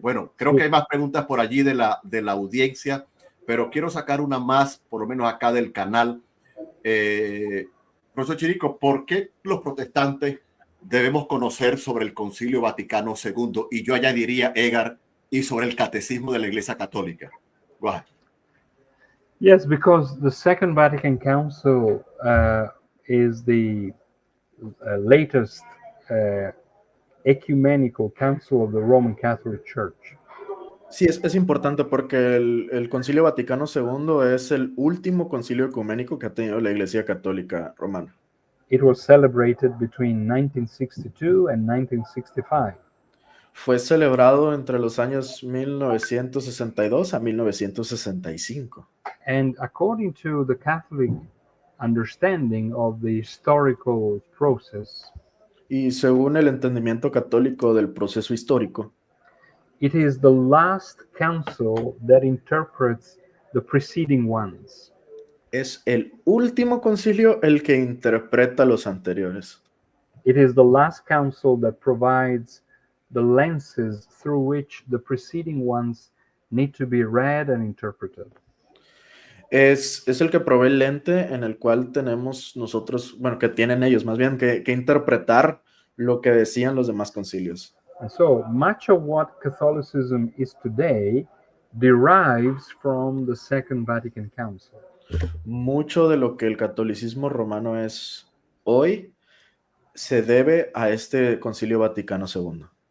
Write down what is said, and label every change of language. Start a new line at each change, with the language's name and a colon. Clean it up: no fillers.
Spanish: Bueno, creo que hay más preguntas por allí de la audiencia, pero quiero sacar una más, por lo menos acá del canal. Profesor Chirico, ¿por qué los protestantes debemos conocer sobre el Concilio Vaticano II? Y yo añadiría, Edgar, y sobre el Catecismo de la Iglesia Católica. Wow.
English: Yes, because the Second Vatican Council is the latest ecumenical council of the Roman Catholic Church.
Spanish: Sí, es importante porque el Concilio Vaticano II es el último concilio ecuménico que ha tenido la Iglesia Católica Romana.
English: It was celebrated between 1962 and 1965.
Spanish: Fue celebrado entre los años 1962 a 1965.
English: And according to the Catholic understanding of the historical process,
Spanish: y según el entendimiento católico del proceso histórico,
English: it is the last council that interprets the preceding ones.
Spanish: Es el último concilio el que interpreta los anteriores.
English: It is the last council that provides the lenses through which the preceding ones need to be read and interpreted.
Spanish: Es el que provee el lente en el cual tenemos nosotros, bueno, que tienen ellos más bien, que interpretar lo que decían los demás concilios.
English: And so much of what Catholicism is today derives from the Second Vatican Council.
Spanish: Mucho de lo que el catolicismo romano es hoy se debe a este Concilio Vaticano II.